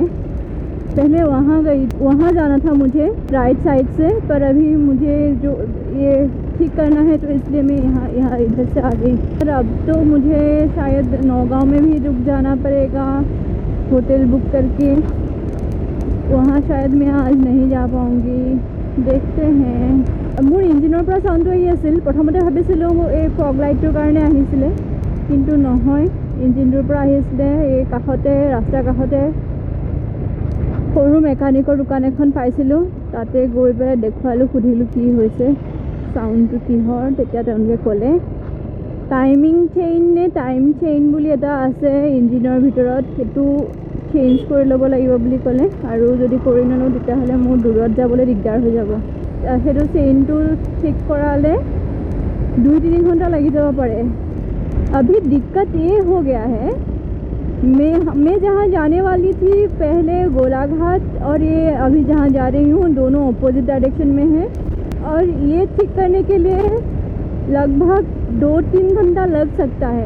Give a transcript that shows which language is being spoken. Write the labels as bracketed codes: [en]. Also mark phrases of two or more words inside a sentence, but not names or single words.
[hi] पहले वहाँ जाना था मुझे [en] right side [hi] से, पर अभी मुझे जो ये ठीक करना है, तो इसलिए मैं यहाँ इधर से आ गई। पर अब तो मुझे शायद नौगांव में भी रुक जाना पड़ेगा होटल बुक करके। वहाँ शायद मैं आज नहीं जा पाऊँगी, देखते हैं। [as] মোৰ ইঞ্জিনৰ পৰা চাউণ্ডটো আহি আছিল। প্ৰথমতে ভাবিছিলোঁ এই [en] fog light [as] কাৰণে আহিছিলে, কিন্তু নহয়, ইঞ্জিনটোৰ পৰা আহিছিলে। এই কাষতে ৰাস্তাৰ কাষতে সৰু মেকানিকৰ দোকান এখন পাইছিলোঁ, তাতে গৈ পেলাই দেখুৱালোঁ, সুধিলোঁ কি হৈছে, চাউণ্ডটো কিহৰ। তেতিয়া তেওঁলোকে ক'লে [en] timing chain [as] নে [en] time chain [as] বুলি এটা আছে ইঞ্জিনৰ ভিতৰত, সেইটো চেঞ্জ কৰি ল'ব লাগিব বুলি ক'লে। আৰু যদি কৰি নলওঁ তেতিয়াহ'লে মোৰ দূৰত যাবলৈ দিগদাৰ হৈ যাব। সেইটো চেইনটো ঠিক কৰালে 2-3 ঘণ্টা লাগি যাব পাৰে। [hi] अभी दिक्कत ये हो गया है, मैं जहाँ जाने वाली थी पहले गोलाघाट, और ये अभी जहाँ जा रही हूँ दोनों [en] opposite direction [hi] में है। और ये ठीक करने के लिए लगभग 2-3 घंटा लग सकता है।